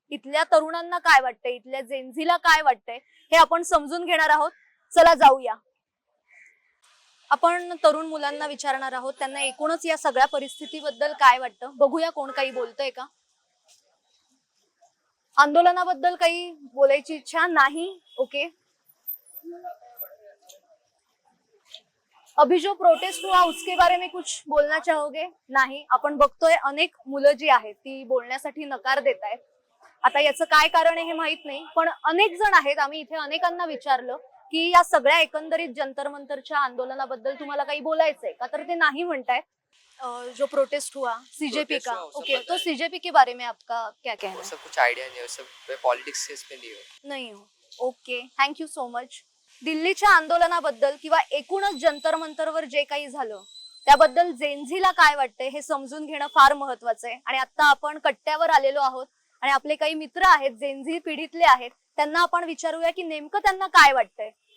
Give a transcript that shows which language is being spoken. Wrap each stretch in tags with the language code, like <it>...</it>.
<mr>इथल्या तरुणांना काय वाटतंय, इथल्या जेनझीला काय वाटतंय हे आपण समजून घेणार आहोत. चला जाऊया. आपण तरुण मुलांना विचारणार आहोत त्यांना एकूणच या सगळ्या परिस्थितीबद्दल काय वाटतं. बघूया कोण काही बोलतंय का. आंदोलनाबद्दल काही बोलायची इच्छा नाही? ओके.</mr> <hi>अभी जो प्रोटेस्ट हुआ उसके बारे में कुछ बोलना चाहोगे?</hi> <mr>नाही. आपण बघतोय अनेक मुलं जी आहेत ती बोलण्यासाठी नकार देत आहेत. आता याचं काय कारण आहे हे माहित नाही, पण अनेक जण आहेत, आम्ही इथे अनेकांना विचारलं की या सगळ्या एकंदरीत जंतर मंतरच्या आंदोलनाबद्दल तुम्हाला काही बोलायचंय का, तर ते नाही म्हणतायत.</mr> <hi>जो प्रोटेस्ट हुआ सीजेपी का, ओके, तो सीजेपी के बारे में आपका क्या कहना है? सब कुछ आइडिया नहीं है, सब पॉलिटिक्स से इसमें नहीं हो.</hi> <mr>नाही हो. Okay, thank you so much. दिल्लीच्या आंदोलनाबद्दल किंवा एकूणच जंतर मंतरवर जे काही झालं त्याबद्दल जेनझीला काय वाटतंय हे समजून घेणं फार महत्वाचं आहे. आणि आता आपण कट्ट्यावर आलेलो आहोत आणि आपले काही मित्र आहेत जेनझी पिढीतले आहेत, त्यांना आपण विचारूया की नेमकं त्यांना काय वाटतंय.</mr>